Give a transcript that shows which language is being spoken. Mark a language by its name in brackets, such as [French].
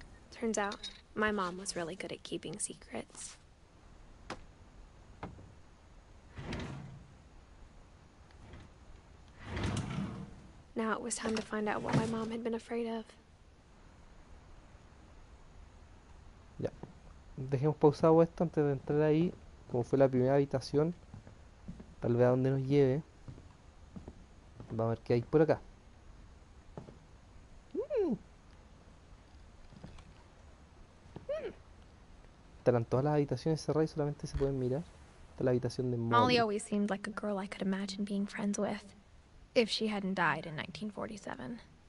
[English] Turns out, my mom was really good at keeping secrets. it was time to find out what my mom had been afraid of. [Spanish] Ya. Dejemos pausado esto antes de entrar ahí. Como fue la primera habitación, tal vez a donde nos lleve. Vamos a ver qué hay por acá. Estarán todas las habitaciones cerradas y solamente se pueden mirar. Esta es la habitación de Molly Molly. [English] always seemed like a girl I could imagine being friends with, if she hadn't died in 1947.